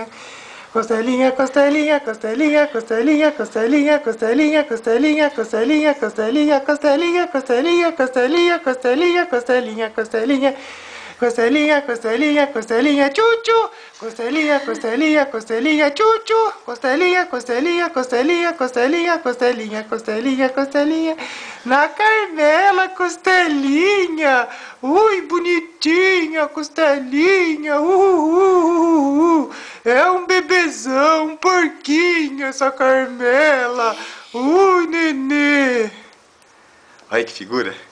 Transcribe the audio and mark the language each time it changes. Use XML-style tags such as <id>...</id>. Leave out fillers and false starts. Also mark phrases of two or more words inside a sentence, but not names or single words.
<pt>Costelinha, costelinha, costelinha, costelinha, costelinha, costelinha, costelinha, costelinha, costelinha, costelinha, costelinha, costelinha, costelinha, costelinha, costelinha. Costelinha, costelinha, costelinha, chuchu. Costelinha, costelinha, costelinha, chuchu. Costelinha, costelinha, costelinha, costelinha, costelinha, costelinha, costelinha. Na Carmela, costelinha. Ui, bonitinha, costelinha. É um bebezão, um porquinho essa Carmela. Ui, nenê. Olha que figura.</pt>